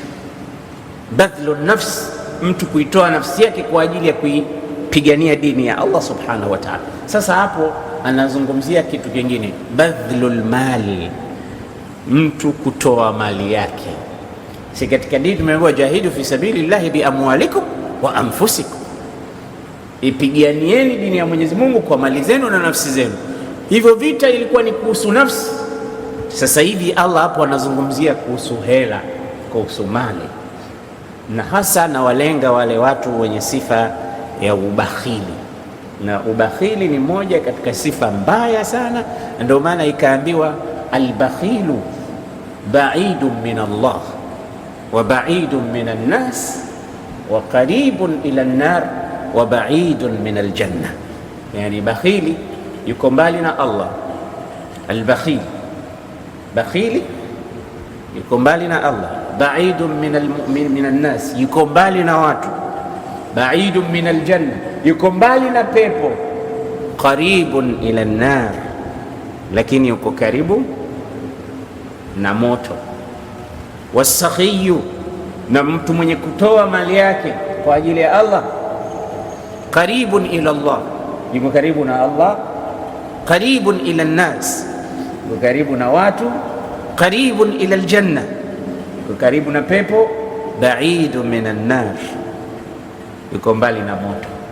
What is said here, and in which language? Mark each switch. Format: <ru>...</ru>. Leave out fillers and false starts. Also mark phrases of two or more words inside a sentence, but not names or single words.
<ar>بذل النفس,</ar> <sw>mtu kuitoa nafsi yake kwa ajili ya kuipigania dini ya Allah subhanahu wa ta'ala. Sasa hapo anazungumzia kitu kingine,</sw> <ar>بذل المال,</ar> <sw>mtu kutoa mali yake. Si katika dini tumeambiwa</sw> <ar>جاهدوا في سبيل الله بأموالكم وأنفسكم,</ar> <sw>ipiganieni dini ya Mwenyezi Mungu kwa mali zenu na nafsi zenu. Hivyo vita ilikuwa ni kuhusu nafsi. Sasa hivi Allah hapo anazungumzia kuhusu hela, kuhusu mali, na hasa na walenga wale watu wenye sifa ya ubakhili. Na ubakhili ni moja katika sifa mbaya sana, ndio maana ikaambiwa</sw> <ar>البخيل بعيد من الله وبعيد من الناس وقريب إلى النار وبعيد من الجنة.</ar> <sw>Yani bakhili yuko mbali na Allah, albakhili bakhili yuko mbali na Allah,</sw> <ar>بعيد من الناس,</ar> <sw>yuko mbali na watu,</sw> <ar>بعيد من الجنة,</ar> <sw>yuko mbali na pepo,</sw> <ar>قريب إلى النار,</ar> <sw>lakini yuko karibu na moto. Wasakhiyu, na mtu mwenye kutoa mali yake kwa ajili ya Allah,</sw> <ar>قريب إلى الله,</ar> <sw>yuko karibu na Allah,</sw> <ar>قريب إلى الناس,</ar> <sw>yuko karibu na watu,</sw> <ar>قريب إلى الجنة,</ar> <sw>yuko karibu na pepo,</sw> <ar>بعيد من النار,</ar> <sw>yuko mbali na moto.</sw>